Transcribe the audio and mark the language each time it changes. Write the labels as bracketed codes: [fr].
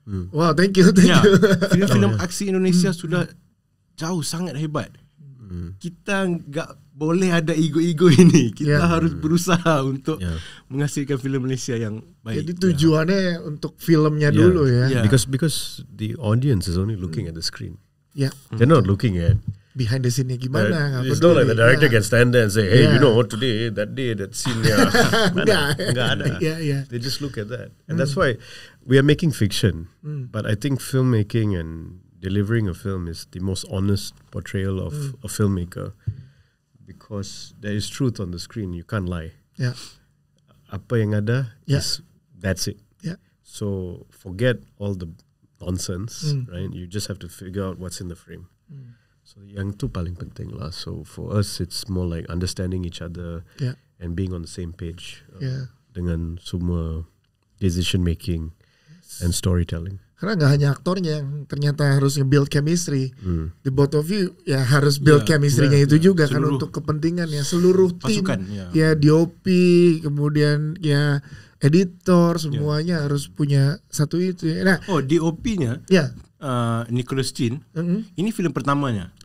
[en] Wow, thank you. [ms] Filem-filem aksi Indonesia sudah jauh sangat hebat. Kita enggak boleh ada ego-ego ini. Kita harus berusaha untuk menghasilkan filem Malaysia yang baik. [id] Jadi tujuannya untuk filmnya dulu ya. [en] Because the audience is only looking at the screen. They're not looking at behind the scene [id] gimana. [en] It's not like the director can stand there and say, hey, you know what, today, that day, that scene. [id] Enggak ada. [en] They just look at that. And that's why we are making fiction. But I think filmmaking and delivering a film is the most honest portrayal of a filmmaker. Because there is truth on the screen, you can't lie. [ms] Apa yang ada [en] is that's it. So forget all the nonsense, right? You just have to figure out what's in the frame. So [ms] yang tu paling penting lah. [en] So for us, it's more like understanding each other and being on the same page [ms] dengan semua [en] decision making and storytelling. [id] Karena nggak hanya aktornya yang ternyata harus nge-build chemistry. [en] The both of you [id] ya harus build chemistry-nya itu juga kan untuk kepentingan ya seluruh tim. Ya DOP, kemudian ya editor, semuanya harus punya satu itu. Nah, DOP-nya Nicholas Chin. Ini film pertamanya.